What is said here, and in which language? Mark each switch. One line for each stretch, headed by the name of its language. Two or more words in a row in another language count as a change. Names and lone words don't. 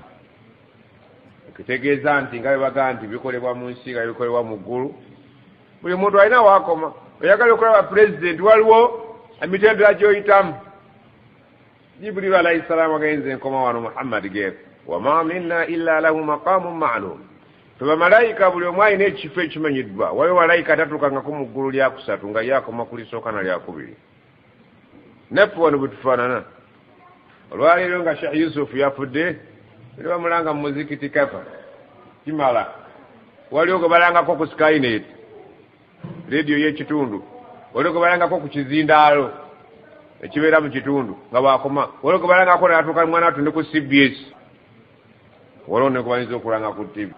Ganda: Kitegeeza nti nga bebaga nti bikolebwa mu nsi nga bikolebwa mu ggulu, buli muntu alina waakoma. Oyagala okulaba president waliwo emitendera gy'oyitamu.
Arabic: Jibrilu عليه السلام
Ganda: agenze nkoma wano Muhammad geeko
Arabic: وما منا إلا له مقام معلوم.
Ganda: Tubamalayika buli omu alina ekifo ekimanyiddwa. Waliwo malayika atatuukangako mu ggulu lyakusatu nga lyakoma ku lisooka na lyakubiri. Naffe wano bwe tufaanana. Olwaleero nga Sheikh Yusuf yafudde bali bamulanga mu muzikiti kafa kimala, waliwo gwe balangako ku Skynet radio y'ekitundu, waliwo gwe balangako ku kizindaalo ekibeera mu kitundu nga bakoma, waliwo gwe balangako n'atuuka mwana wattu ne ku CBS, waliwo ne kubayinza okulanga ku TV.